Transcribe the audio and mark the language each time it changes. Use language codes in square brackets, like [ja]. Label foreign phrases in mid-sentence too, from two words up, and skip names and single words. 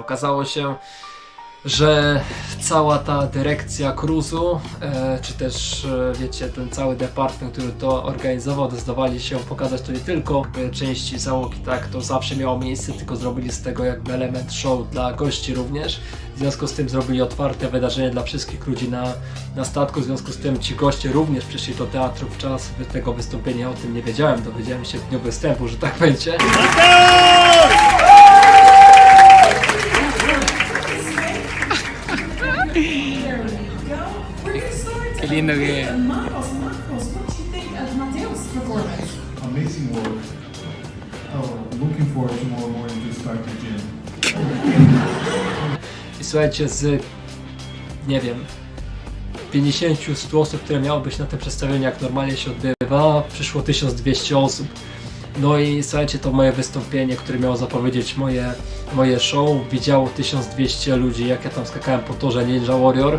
[pl] Okazało się, że cała ta dyrekcja cruise'u, czy też wiecie, ten cały department, który to organizował, zdecydowali się pokazać to nie tylko części załogi, tak, to zawsze miało miejsce, tylko zrobili z tego jakby element show dla gości również. W związku z tym zrobili otwarte wydarzenie dla wszystkich ludzi na statku, w związku z tym ci goście również przyszli do teatru w czas tego wystąpienia. O tym nie wiedziałem, dowiedziałem się w dniu występu, że tak będzie. [es] Qué lindo que es. [en] Amazing work. Looking forward to tomorrow morning to start the gym. [pl] I słuchajcie, z nie wiem 50-100 osób, które miało być na tym przedstawieniu, jak normalnie się odbywa, przyszło 1200 osób. No i słuchajcie, to moje wystąpienie, które miało zapowiedzieć moje show, widziało 1200 ludzi, jak ja tam skakałem po torze Ninja Warrior.